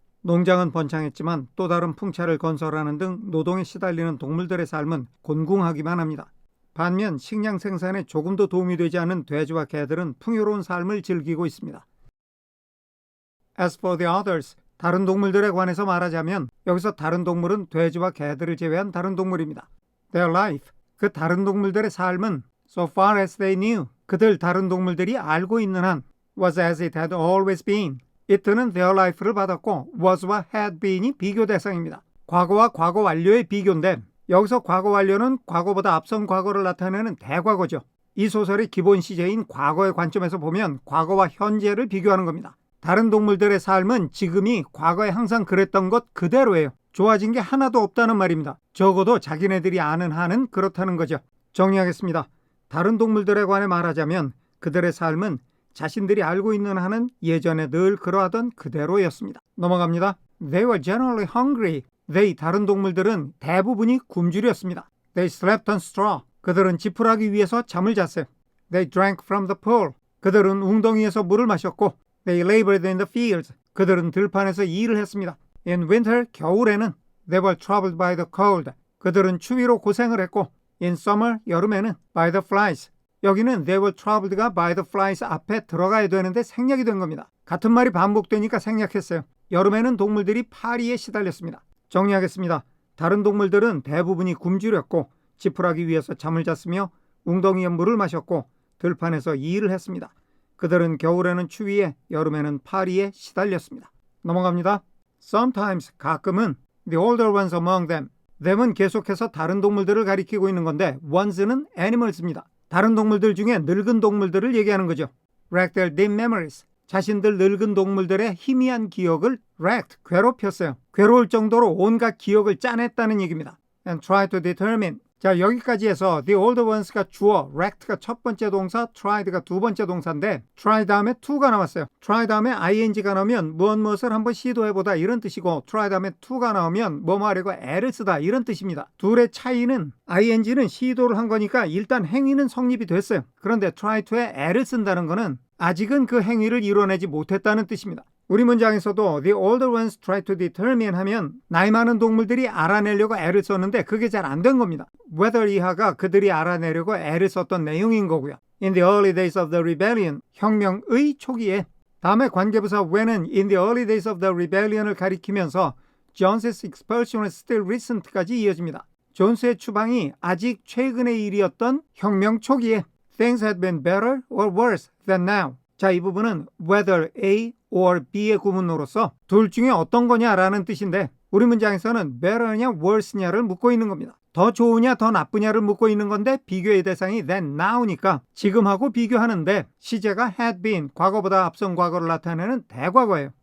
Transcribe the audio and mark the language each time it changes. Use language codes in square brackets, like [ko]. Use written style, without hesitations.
[ko] 농장은 번창했지만 또 다른 풍차를 건설하는 등 노동에 시달리는 동물들의 삶은 곤궁하기만 합니다. 반면 식량 생산에 조금도 도움이 되지 않은 돼지와 개들은 풍요로운 삶을 즐기고 있습니다. [en] As for the others, [ko] 다른 동물들에 관해서 말하자면 여기서 다른 동물은 돼지와 개들을 제외한 다른 동물입니다. [en] Their life, [ko] 그 다른 동물들의 삶은 so far as they knew, 그들 다른 동물들이 알고 있는 한 [en] was as it had always been. [ko] it는 their life를 받았고 was와 had been이 비교 대상입니다. 과거와 과거 완료의 비교인데 여기서 과거 완료는 과거보다 앞선 과거를 나타내는 대과거죠. 이 소설의 기본 시제인 과거의 관점에서 보면 과거와 현재를 비교하는 겁니다. 다른 동물들의 삶은 지금이 과거에 항상 그랬던 것 그대로예요. 좋아진 게 하나도 없다는 말입니다. 적어도 자기네들이 아는 한은 그렇다는 거죠. 정리하겠습니다. 다른 동물들에 관해 말하자면 그들의 삶은 자신들이 알고 있는 한은 예전에 늘 그러하던 그대로였습니다. 넘어갑니다. [en] They were generally hungry. [ko] They, 다른 동물들은 대부분이 굶주렸습니다. [en] They slept on straw. [ko] 그들은 지푸라기 위에서 잠을 잤어요. [en] They drank from the pool. [ko] 그들은 웅덩이에서 물을 마셨고 [en] They labored in the fields. [ko] 그들은 들판에서 일을 했습니다. [en] In winter, [ko] 겨울에는 [en] They were troubled by the cold. [ko] 그들은 추위로 고생을 했고 [en] In summer, [ko] 여름에는 [en] by the flies. [ko] 여기는 They were troubled가 by the flies 앞에 들어가야 되는데 생략이 된 겁니다. 같은 말이 반복되니까 생략했어요. 여름에는 동물들이 파리에 시달렸습니다. 정리하겠습니다. 다른 동물들은 대부분이 굶주렸고 지푸라기 위에서 잠을 잤으며 웅덩이에 물을 마셨고 들판에서 일을 했습니다. 그들은 겨울에는 추위에 여름에는 파리에 시달렸습니다. 넘어갑니다. [en] Sometimes, [ko] 가끔은 [en] the older ones among them. [ko] them은 계속해서 다른 동물들을 가리키고 있는 건데 ones는 animals입니다. 다른 동물들 중에 늙은 동물들을 얘기하는 거죠. [en] Wrecked their dim memories. [ko] 자신들 늙은 동물들의 희미한 기억을 wrecked, 괴롭혔어요. 괴로울 정도로 온갖 기억을 짜냈다는 얘기입니다. [en] And try to determine. [ko] 자, 여기까지 해서 the older ones가 주어, wrecked가 첫 번째 동사, tried가 두 번째 동사인데 try 다음에 to가 나왔어요. try 다음에 ing가 나오면 무엇을 한번 시도해보다 이런 뜻이고 try 다음에 to가 나오면 뭐뭐 하려고 애를 쓰다 이런 뜻입니다. 둘의 차이는 ing는 시도를 한 거니까 일단 행위는 성립이 됐어요. 그런데 try to에 애를 쓴다는 거는 아직은 그 행위를 이뤄내지 못했다는 뜻입니다. 우리 문장에서도 [en] the older ones try to determine [ko] 하면 나이 많은 동물들이 알아내려고 애를 썼는데 그게 잘 안 된 겁니다. whether 이하가 그들이 알아내려고 애를 썼던 내용인 거고요. [en] In the early days of the rebellion, [ko] 혁명의 초기에. 다음에 관계부사 when은 [en] in the early days of the rebellion [ko] 을 가리키면서 [en] Jones's expulsion was still recent [ko] 까지 이어집니다. 존스의 추방이 아직 최근의 일이었던 혁명 초기에 [en] things had been better or worse than now. [ko] 자, 이 부분은 whether A or B의 구문으로서 둘 중에 어떤 거냐라는 뜻인데 우리 문장에서는 better냐 worse냐를 묻고 있는 겁니다. 더 좋으냐 더 나쁘냐를 묻고 있는 건데 비교의 대상이 then now니까 지금하고 비교하는데 시제가 had been, 과거보다 앞선 과거를 나타내는 대과거예요.